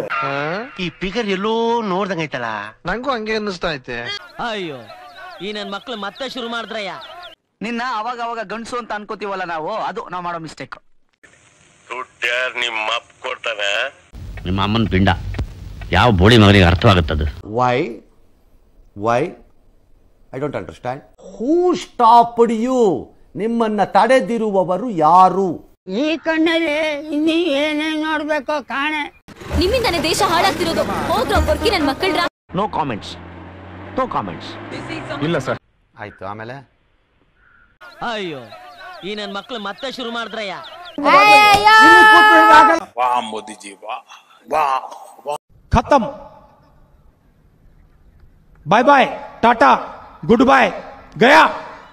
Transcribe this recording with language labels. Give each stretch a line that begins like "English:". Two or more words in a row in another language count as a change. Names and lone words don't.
Kannada: ಈ ಫಿಗರ್ ಎಲ್ಲೋ ನೋಡ್ದಂಗೈತಲ್ಲ. ನಂಗೂ ಹಂಗೆ ಅನ್ನಿಸ್ತಾ ಐತೆ. ಅಯ್ಯೋ, ಈ ನನ್ ಮಕ್ಳು ಮತ್ತೆ ಶುರು ಮಾಡಿದ್ರಯ್ಯ. ನಿನ್ನ ಅವಾಗ ಅವಾಗ ಗಂಡಸು ಅಂತ ಅನ್ಕೋತೀವಲ್ಲ ನಾವು, ಅದು ನಾವು ಮಾಡೋ ಮಿಸ್ಟೇಕ್. ನಿಮ್ಮ ಅಪ್ಪ ಕೊಡ್ತಾನೆ. ನಿಮ್ಮ ಅಮ್ಮನ ಪಿಂಡ ಯಾವ ಬೋಳಿ ಮಗನಿಗೆ ಅರ್ಥವಾಗುತ್ತದು?
English: Why I don't understand. Who stopped you?
Kannada: ನಿಮ್ಮನ್ನ ತಡೆದಿರುವವರು ಯಾರು? ಈ ಕಣ್ಣಲ್ಲಿ ಇನ್ನೀ ಏನೇನ್ ನೋಡ್ಬೇಕೋ ಕಾಣೆ. ನಿಮ್ಮಿಂದಾನೆ ದೇಶ ಹಾಳಾಗ್ತಿರೋದು. ಹೋಗ್ರೋ ಬರ್ಕಿ ನನ್ ಮಕ್ಕಳ್ರ.
English: No comments, no comments.
Kannada: ಇಲ್ಲ ಸರ್. ಆಯ್ತು, ಆಮೇಲೆ ಅಯ್ಯೋ, ಈ ನನ್ ಮಕ್ಳು ಮತ್ತೆ ಶುರು ಮಾಡಿದ್ರಯ್ಯ.
Hindi: खत्म.
English: Bye bye, tata, good bye, गया.